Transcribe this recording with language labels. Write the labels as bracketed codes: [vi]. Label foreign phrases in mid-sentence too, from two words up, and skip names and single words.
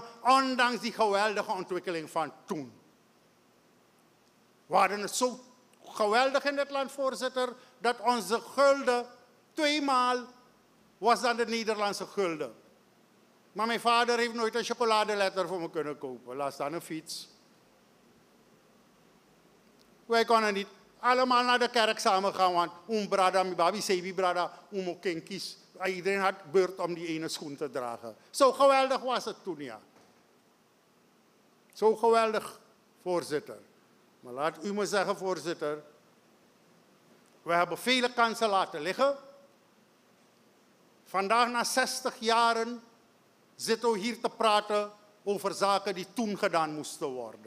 [nl] Ondanks die geweldige ontwikkeling van toen. We hadden het zo geweldig in dit land, voorzitter, dat onze gulden 2 maal was dan de Nederlandse gulden. Maar mijn vader heeft nooit een chocoladeletter voor me kunnen kopen. Laat staan een fiets. Wij konden niet allemaal naar de kerk samen gaan, want [srn] brada, mi babi, sebi brada, kinkies. [nl] Iedereen had beurt om die ene schoen te dragen. Zo geweldig was het toen, ja. Zo geweldig, voorzitter. Maar laat u me zeggen, voorzitter, we hebben vele kansen laten liggen. Vandaag, na 60 jaren, zitten we hier te praten over zaken die toen gedaan moesten worden.